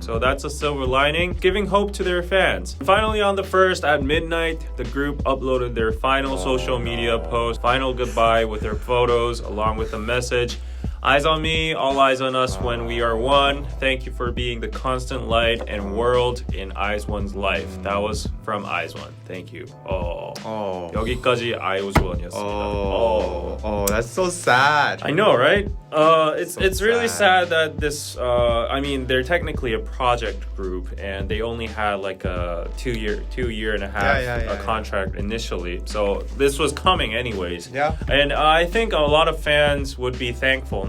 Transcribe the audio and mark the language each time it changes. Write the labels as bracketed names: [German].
[English] So that's a silver lining, giving hope to their fans. Finally, on the 1st at midnight, the group uploaded their final social media post, final goodbye with their photos along with a message. Eyes on me, all eyes on us when we are one. Thank you for being the constant light and world in izone's life. That was from izone. Thank you. [Korean] 여기까지 izone이었습니다. [English] That's so sad. I know, right? It's really sad that this. I mean, they're technically a project group, and they only had like a two year and a half contract initially. So this was coming anyways. And I think a lot of fans would be thankful.